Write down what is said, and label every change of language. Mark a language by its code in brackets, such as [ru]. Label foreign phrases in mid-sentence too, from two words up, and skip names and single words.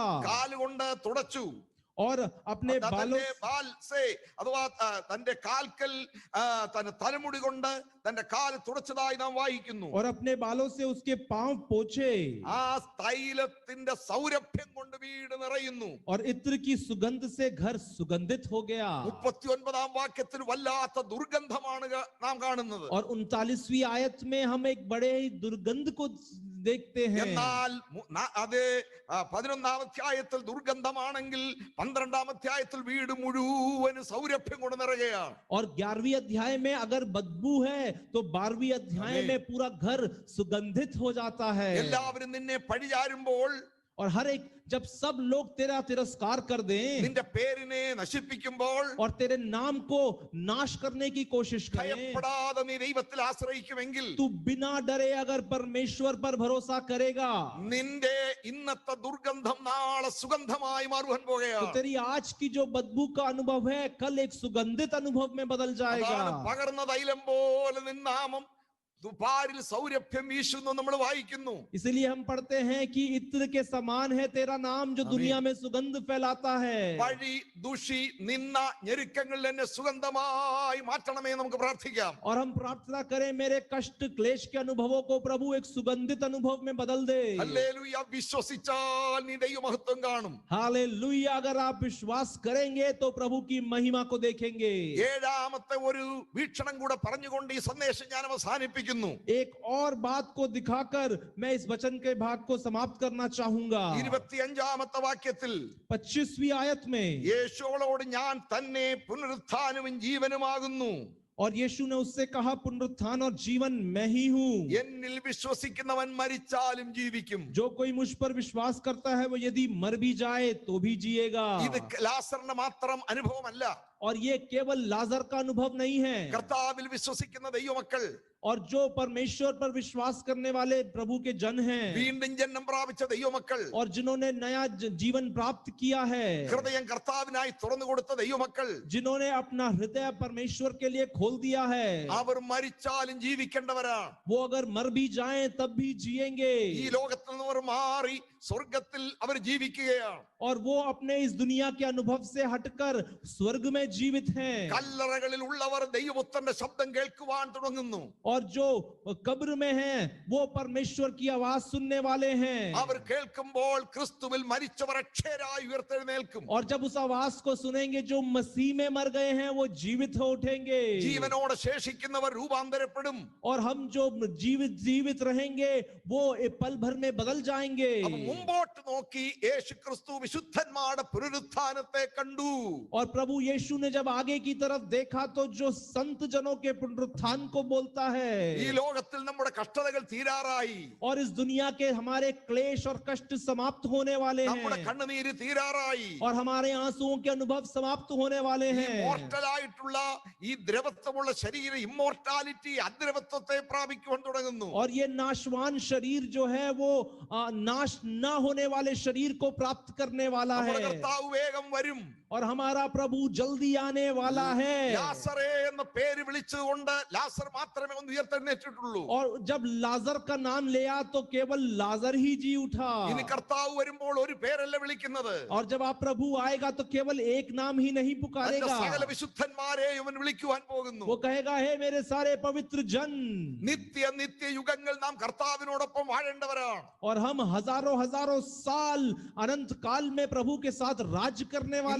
[ml] കാലുകൊണ്ട് തുടച്ചു. [hi] और अपने बालों [ml] അഥവാ തന്റെ കാൽക്കൽ തന്റെ തലമുടി കൊണ്ട് തന്റെ കാല് തുടച്ചതായി നാം വായിക്കുന്നു. [hi] और अपने बालों से उसके पांव पोंछे. [ml] ആ തൈലത്തിന്റെ സൗരഭ്യം കൊണ്ട് വീട് നിറയുന്നു. [hi] और इत्र की सुगंध से घर सुगंधित हो गया. [ml] 39-ാം വാക്യത്തിൽ വല്ലാത്ത ദുർഗന്ധമാണ് നാം കാണുന്നത്. [hi] और 39वीं आयत में हम एक बड़े ही दुर्गंध को देखते हैं. [ml] എന്നാൽ അത് 11-ാം അധ്യായത്തിൽ ദുർഗന്ധമാണെങ്കിൽ 12-ാം അധ്യായത്തിൽ വീട് മുഴുവൻ സൗരഭ്യം കൊണ്ട് നിറയുകയാണ്. [hi] और 11वीं अध्याय में अगर बदबू है तो 12वीं अध्याय में पूरा घर सुगंधित हो जाता है. [ml] എല്ലാവരും നിന്നെ പഴിചാരുമ്പോൾ, [hi] और हर एक जब सब लोग तेरा तिरस्कार कर दें, [ml] നിന്റെ പേരിനെ നശിപ്പിക്കുമ്പോൾ, [hi] और तेरे नाम को नाश करने की कोशिश करें, [ml] ഭയപ്പെടാതെ നീ ദൈവത്തിൽ ആശ്രയിക്കുമെങ്കിൽ, [hi] तू बिना डरे अगर परमेश्वर पर भरोसा करेगा, [ml] നിന്റെ ഇന്നത്തെ ദുർഗന്ധം നാളെ സുഗന്ധമായി മാറുവാൻ [hi] तो [ml] പോകുകയാണ്. [hi] तेरी आज की जो बदबू का अनुभव है कल एक सुगंधित अनुभव में बदल जाएगा. [ml] അതാണ് പകർന്ന തൈലം പോലെ നിന്നാമം ദുപാരിൽ സൗരഭ്യം വീശുന്നു നമ്മൾ വായിക്കുന്നു. [hi] इसलिए हम पढ़ते हैं कि इत्र के समान है तेरा नाम जो दुनिया में सुगंध फैलाता है. [ml] പഴി, ദുഷി, നിന്ന, ഞെരുക്കങ്ങളിൽ എന്നെ സുഗന്ധമായി മാറ്റണമേ നമുക്ക് പ്രാർത്ഥിക്കാം. [hi] और हम प्रार्थना करें मेरे कष्ट क्लेश के अनुभवों को प्रभु एक सुगंधित अनुभव में बदल दे. [ml] ഹല്ലേലൂയ. വിശ്വസിച്ചാൽ നീ ദൈവമഹത്വം കാണും. [hi] हालेलुया. अगर आप विश्वास करेंगे तो प्रभु की महिमा को देखेंगे. [ml] 7-ാമത്തെ ഒരു വീക്ഷണം കൂടെ പറഞ്ഞുകൊണ്ട് ഈ സന്ദേശം ഞാൻ അവസാനിപ്പിക്കും. ചിന്തിക്കുന്നു. [hi] एक और बात को दिखाकर मैं इस वचन के भाग को समाप्त करना चाहूंगा. [ml] 25ാമത്തെ വാക്യത്തിൽ [hi] 25वीं आयत में [ml] യേശുവോട് ഞാൻ തന്നെ പുനരുത്ഥാനവും ജീവനുമാകുന്നു, [hi] और यीशु ने उससे कहा पुनरुत्थान और जीवन मैं ही हूँ. [ml] എന്നിൽ വിശ്വസിക്കുന്നവൻ മരിച്ചാലും ജീവിക്കും. [hi] जो कोई मुझ पर विश्वास करता है वो यदि मर भी जाए तो भी जिएगा. [ml] ഇത് ലാസറിന് മാത്രം അനുഭവമല്ല, [hi] और ये केवल लाजर का अनुभव नहीं है. [ml] കർത്താവിൽ വിശ്വസിക്കുന്ന ദൈവമക്കൾ, [hi] और जो परमेश्वर पर विश्वास करने वाले प्रभु के जन हैं, [ml] വീണ്ടും ജന്മം പ്രാപിച്ച ദൈവമക്കൾ, [hi] और जिन्होंने नया जीवन प्राप्त किया है, [ml] ഹൃദയം കർത്താവിനായി തുറന്നു കൊടുത്ത ദൈവമക്കൾ, [hi] जिन्होंने अपना हृदय परमेश्वर के लिए खोल दिया है, [ml] അവർ മരിച്ചാലും ജീവിക്കേണ്ടവരാണ്. [hi] वो अगर मर भी जाएं तब भी जिएंगे. [ml] ഈ ലോകത്തിൽ നിന്ന് അവർ മാറി സ്വർഗത്തിൽ അവർ ജീവിക്കുകയാണ്. [hi] और वो अपने इस दुनिया के अनुभव से हटकर स्वर्ग में जीवित हैं. [ml] കല്ലറകളിൽ ഉള്ളവർ ദൈവപുത്രന്റെ ശബ്ദം കേൾക്കുവാൻ തുടങ്ങുന്നു. [hi] और जो कब्र में हैं वो परमेश्वर की आवाज सुनने वाले हैं. [ml] അവർ കേൾക്കുമ്പോൾ ക്രിസ്തുവിൽ മരിച്ചവർ അക്ഷയരായി ഉയർത്തെഴുന്നേൽക്കും. [hi] और जब उस आवाज को सुनेंगे जो मसीह में मर गए हैं वो जीवित हो उठेंगे. [ml] ജീവനോടെ ശേഷിക്കുന്നവർ രൂപാന്തരപ്പെടും. [hi] और हम जो जीवित रहेंगे वो पल भर में बदल जाएंगे. [ml] അപ്പൊ മുമ്പോട്ട് നോക്കി യേശു ക്രിസ്തു വിശുദ്ധന്മാരുടെ പുനരുത്ഥാനത്തെ കണ്ടു. [hi] और प्रभु यीशु ने जब आगे की तरफ देखा तो जो संत जनों के पुनरुत्थान को बोलता है. [ml] ഈ ലോകത്തിൽ നമ്മുടെ കഷ്ടതകൾ തീരാറായി, [hi] और इस दुनिया के हमारे क्लेश और कष्ट समाप्त होने वाले [ml] നമ്മുടെ [hi] हैं. [ml] കണ്ണുനീര് തീരാറായി, [hi] और हमारे आंसुओं के अनुभव समाप्त होने वाले हैं. [ml] ഇമ്മോർട്ടലായിട്ടുള്ള ഈ ദ്രവത്വമുള്ള ശരീരം ഇമ്മോർട്ടാലിറ്റി അദ്രവത്വത്തെ പ്രാപിക്കുവാൻ തുടങ്ങുന്നു. [hi] और ये नाशवान शरीर जो है वो नाश ना होने वाले शरीर को प्राप्त करने वाला [ml] നമ്മുടെ [hi] है. [ml] കർത്താവ് വേഗം വരും. [hi] और हमारा प्रभु जल्दी आने वाला है. [ml] ലാസറേ എന്ന പേര് വിളിച്ചുകൊണ്ട് ലാസർ മാത്രമേ ഒന്ന് ഉയർത്തെഴുന്നേറ്റിട്ടുള്ളൂ. [hi] और जब लाजर का नाम लिया तो केवल लाजर ही जी उठा. [ml] ഇനി കർത്താവ് വരുമ്പോൾ ഒരു പേരല്ല വിളിക്കുന്നത്, [hi] और जब आप प्रभु आएगा तो केवल एक नाम ही नहीं [ml] തന്റെ [hi] पुकारेगा. [ml] സകല വിശുദ്ധന്മാരെ ഇവൻ വിളിക്കുവാൻ പോകുന്നു. [hi] वो कहेगा हे मेरे सारे पवित्र जन. [ml] നിത്യ നിത്യ യുഗങ്ങൾ നാം കർത്താവിനോടൊപ്പം വാഴേണ്ടവരാണ്. [hi] और हम हजारों हजारों साल अनंत काल में प्रभु के साथ राज करने वाले